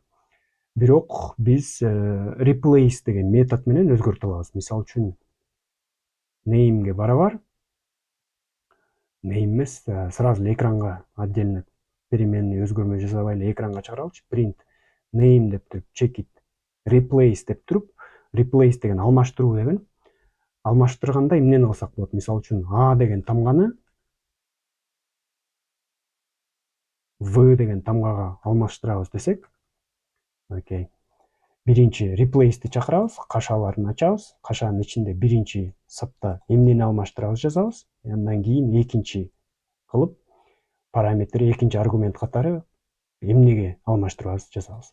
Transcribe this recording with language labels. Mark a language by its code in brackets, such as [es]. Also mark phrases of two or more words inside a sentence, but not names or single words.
[ky] Бирок биз replace деген метод менен өзгөртө алабыз. Мисалы үчүн name'ге барабар, name эмес, сразу эле экранга [ru] отдельно переменный [ky] өзгөрмө жасабай эле экранга чыгаралычы. [en] Print name [ky] деп туруп, [en] check it, replace [ky] деп туруп, replace деген алмаштыруу деген. Алмаштырганда эмнени кылсак болот? Мисалы үчүн А деген тамганы В деген тамгага алмаштырабыз десек, окей. Биринчи replace'ти чакырабыз, кашаларын ачабыз, кашанын ичинде биринчи сапта эмнени алмаштырабыз жазабыз, андан кийин экинчи кылып параметр, экинчи аргумент катары эмнеге алмаштырабыз жазабыз.